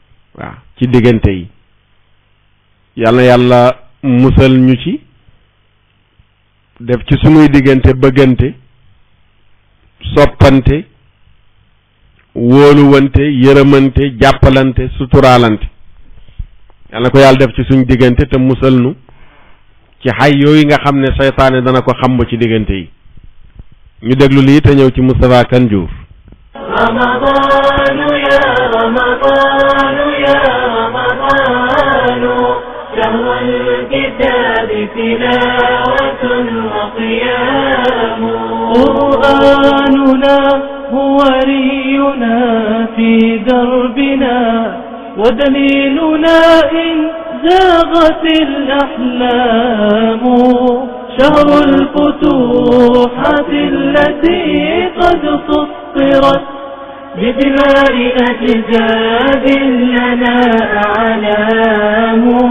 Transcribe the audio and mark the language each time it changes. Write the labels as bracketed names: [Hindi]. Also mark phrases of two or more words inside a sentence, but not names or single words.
[Wolof] yàlla musal ñu ci def ci sunuy diggante bëggante soppante wóoluwante yërëmante jàppalante suturaalante yàlla ko yàlla def ci suñ diggante te musal nu ci xay yooyu nga xam ne seytaane dana ko xamb ci diggante yi ñu déglu lii te ñëw ci Moustapha Kane Diouf [Arabic] رمضان يا رمضان يا رمضان شهر الكتاب تلاوة وقيام قرآننا هو رينا في دربنا ودليلنا إن زاغت الأحلام شهر الفتوحات التي قد سطرت بدماء أجداد لنا أعلام